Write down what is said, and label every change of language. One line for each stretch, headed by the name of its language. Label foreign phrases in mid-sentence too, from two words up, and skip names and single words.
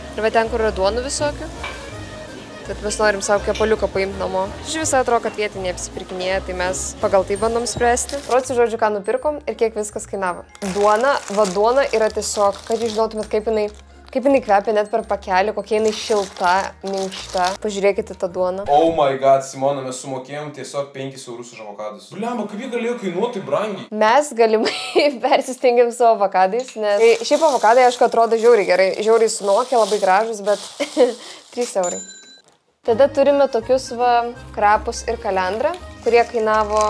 Lithuanian: Ir va ten, kur yra duonų visokių. Bet mes norim savo kepaliuką paimti namo. Iš visai atrodo, kad vietiniai apsipirkinėja, tai mes pagal tai bandom spręsti. Rodsiu žodžiu, ką nupirkom ir kiek viskas kainavo. Duona yra tiesiog, kad jūs žinotumėt, kaip jinai Kaip jinai kvepia net per pakelį, kokia jinai šilta, minkšta. Pažiūrėkite tą duoną.
English: Oh my god,
Lithuanian: Simona, mes sumokėjom tiesiog 5 eurus už avokadus. Bliamba, kaip jie galėjo kainuoti brangiai? Mes galimai persistengėm su avokadais, nes šiaip avokadai, aišku, atrodo žiauriai gerai. Žiauriai sunokia, labai gražus, bet 3 eurai. Tada turime tokius krapus ir kalendrą, kurie kainavo...